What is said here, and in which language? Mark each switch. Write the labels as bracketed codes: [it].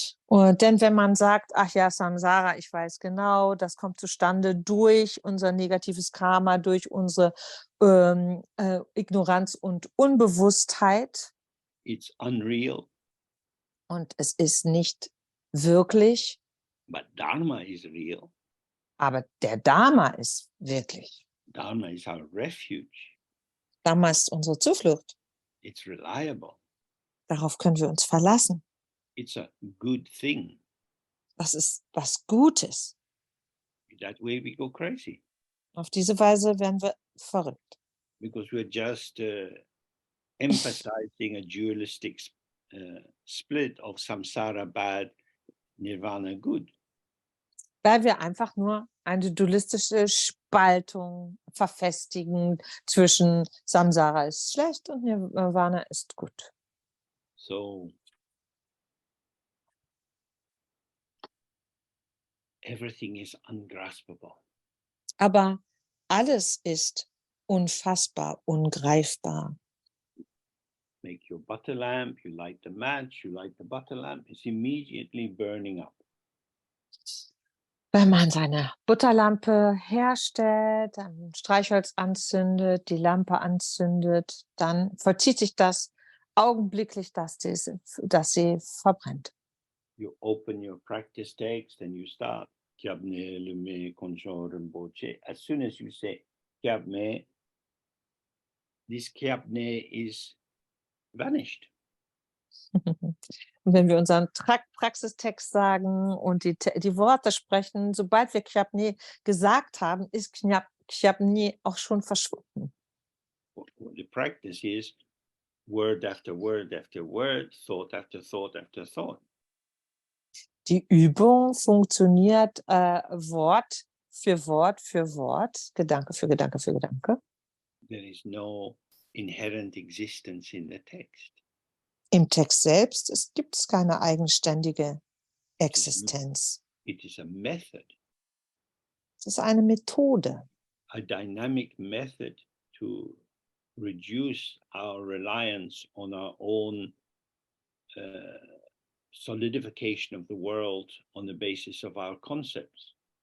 [de] Denn wenn man sagt, ach ja, Samsara, ich weiß genau, das kommt zustande durch unser negatives Karma, durch unsere Ignoranz und Unbewusstheit. [en] It's unreal. [de] Und es ist nicht wirklich. [en] But Dharma is real. [de] Aber der Dharma ist wirklich. [en] Dharma is our refuge. [de] Dharma ist unsere Zuflucht. [en] It's reliable. [de] Darauf können wir uns verlassen. [en] It's a good thing. [de] Das ist was Gutes. [en] That way we go crazy. [de] Auf diese Weise werden wir verrückt. [en] Because we're just emphasizing a dualistic split of samsara bad, nirvana good. [de] Weil wir einfach nur eine dualistische Spaltung verfestigen zwischen Samsara ist schlecht und Nirvana ist gut. [en] So everything is ungraspable. [de] Aber alles ist unfassbar, ungreifbar. [en] Make your butterlamp, you light the match, you light the butterlamp, it's immediately burning up. [de] Wenn man seine Butterlampe herstellt, ein Streichholz anzündet, die Lampe anzündet, dann vollzieht sich das augenblicklich, dass sie verbrennt. [en] You open your practice text and you start. As soon as you say Kyabne, this Kyabne is vanished. [de] Und wenn wir unseren Praxistext sagen und die Worte sprechen, sobald wir Kyabne gesagt haben, ist Kyabne auch schon verschwunden. [en] The practice is word after word after word, thought after thought after thought. [de] Die Übung funktioniert Wort für Wort für Wort, Gedanke für Gedanke für Gedanke. [en] There is no inherent existence in the text. [de] Im Text selbst gibt es keine eigenständige Existenz. [en] It is a method, [de] Es ist eine Methode, [en] a dynamic method to reduce our reliance on our own solidification of the world on the basis of our concepts.